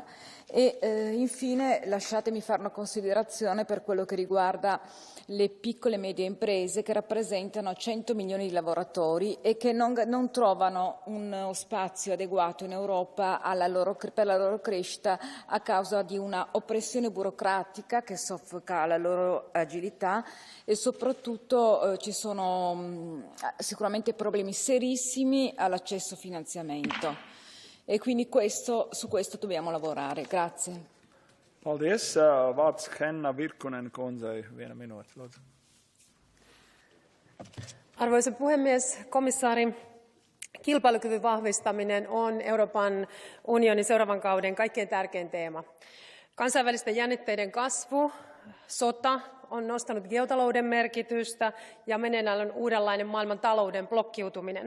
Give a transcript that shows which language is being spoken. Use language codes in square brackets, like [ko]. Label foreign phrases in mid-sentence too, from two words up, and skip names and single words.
[it] E infine lasciatemi fare una considerazione per quello che riguarda le piccole e medie imprese, che rappresentano 100 milioni di lavoratori e che non trovano uno spazio adeguato in Europa per la loro crescita a causa di una oppressione burocratica che soffoca la loro agilità, e soprattutto ci sono sicuramente problemi serissimi all'accesso al finanziamento. E quindi su questo dobbiamo lavorare. Grazie. [lv] Paldies. Vārds Henna Virkunen kundzei, 1 minūte. Lūdzu. [fi] Arvoisa puhemies, komissaari, kilpailukyvyn vahvistaminen on Euroopan unionin seuraavan kauden kaikkein tärkein teema. Kansainvälisten jännitteiden kasvu, sota on nostanut geotalouden merkitystä ja meneillään on uudenlainen maailman talouden blokkiutuminen.